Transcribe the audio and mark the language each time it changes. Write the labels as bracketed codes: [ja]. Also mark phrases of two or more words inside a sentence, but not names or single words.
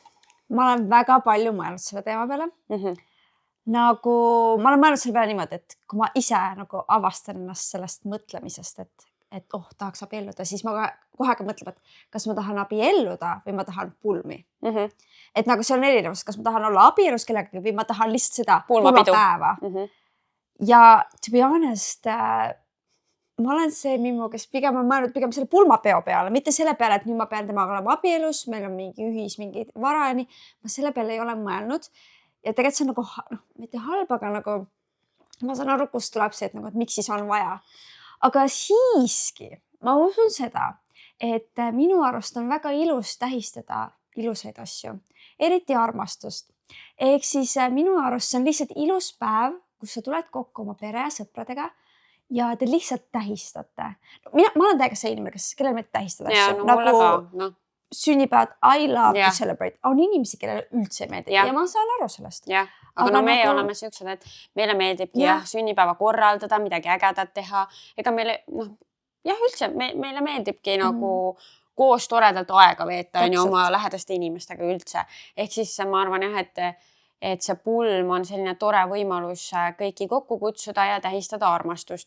[et] Ma olen väga palju mõelnud selle teema peale. Nagu ma olen mõelnud selle peale niimoodi, et kui ma ise nagu avastan ennast sellest mõtlemisest, et tahaks abielluda, siis ma kohe mõtleb, et kas ma tahan abielluda või ma tahan pulmi. Et nagu see on erinevus, kas ma tahan olla abielus kellegagi või ma tahan lihtsalt seda pulmapäeva. [en] Ja to be honest, [et] ma olen see Mimmu, kes pigem on mõelnud pigem selle pulmapeo peale, mitte selle peale, et nüüd ma pean temaga olema abielus, meil on mingi varani. Ma selle peale ei ole mõelnud. Ja tegelikult see on nagu, mitte halb, aga nagu ma saan aru, kust tuleb see, et, nagu, et miks siis on vaja. Aga siiski ma usun seda, et minu arust on väga ilus tähistada ilusaid asju, eriti armastust. Ehk siis minu arust see on lihtsalt ilus päev, kus sa tuled kokku oma pere ja sõpradega ja te lihtsalt tähistate. Ma olen täiega see inimene, kellel meid tähistada Ja, asju. no mulle ka, noh. Sünnipäevad, [en] I love [et] Jah. [en] to celebrate. [et] On inimesi, kellele üldse ei meeldi Jah. ja ma saan aru sellest. Jah, aga Aga no meie nagu- oleme siuksed, et meile meeldibki Jah. jah, sünnipäeva korraldada, midagi ägedat teha. Ega meile, jah, üldse meile meeldibki nagu koos toredalt aega veeta on ju Täpselt. oma lähedaste inimestega üldse. Ehk siis ma arvan jah, et see pulm on selline tore võimalus kõiki kokku kutsuda ja tähistada armastust.